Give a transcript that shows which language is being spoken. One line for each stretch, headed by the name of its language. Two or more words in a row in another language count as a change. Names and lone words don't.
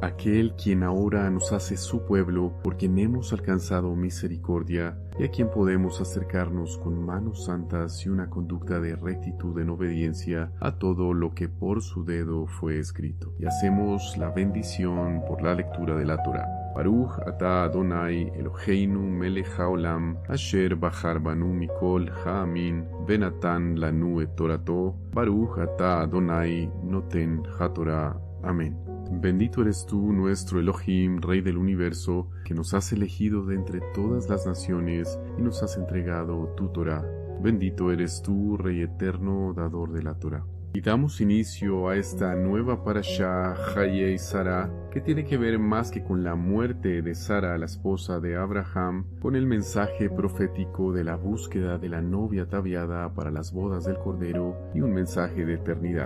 Spanish: Aquel quien ahora nos hace su pueblo, por quien hemos alcanzado misericordia, y a quien podemos acercarnos con manos santas y una conducta de rectitud en obediencia a todo lo que por su dedo fue escrito. Y hacemos la bendición por la lectura de la Torá.
Hebrew: ברוך אתה אדוני אלוהינו מלך העולם אשר בחר בנו מכל העמים ונתן לנו את תורתו ברוך אתה אדוני נותן התורה.
Spanish: Amén. Bendito eres tú, nuestro Elohim, Rey del universo, que nos has elegido de entre todas las naciones y nos has entregado tu Torá. Bendito eres tú, Rey eterno, dador de la Torá. Y damos inicio a esta nueva parashá, Hayei Sara, que tiene que ver más que con la muerte de Sara, la esposa de Abraham, con el mensaje profético de la búsqueda de la novia ataviada para las bodas del Cordero y un mensaje de eternidad.